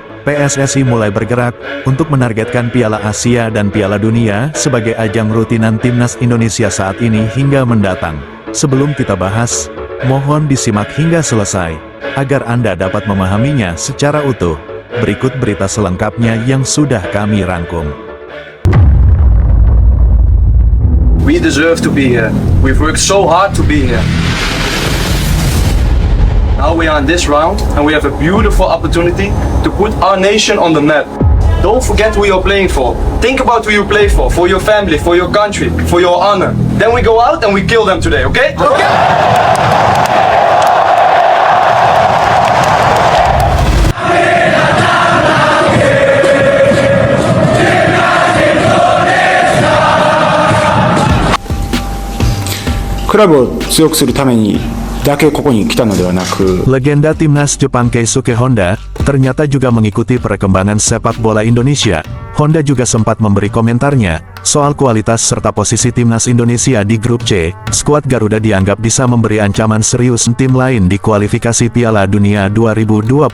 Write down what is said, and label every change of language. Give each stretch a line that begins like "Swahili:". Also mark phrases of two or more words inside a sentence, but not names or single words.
Indonesian: PSSI mulai bergerak untuk menargetkan Piala Asia dan Piala Dunia sebagai ajang rutinan timnas Indonesia saat ini hingga mendatang. Sebelum kita bahas, mohon disimak hingga selesai, agar Anda dapat memahaminya secara utuh. Berikut berita selengkapnya yang sudah kami rangkum.
English: We deserve to be here. We've worked so hard to be here. Now we are in this round and we have a beautiful opportunity to put our nation on the map. Don't forget who you're playing for. Think about who you play for your family, for your country, for your honor. Then we go out and we kill them today, okay? Okay.
Japanese: クラブを強くするためにだけここに来たのではなく、
Indonesian: Legenda timnas Jepang Keisuke Honda ternyata juga mengikuti perkembangan sepak bola Indonesia. Honda juga sempat memberi komentarnya soal kualitas serta posisi timnas Indonesia di grup C. Skuad Garuda dianggap bisa memberi ancaman serius tim lain di kualifikasi Piala Dunia 2026.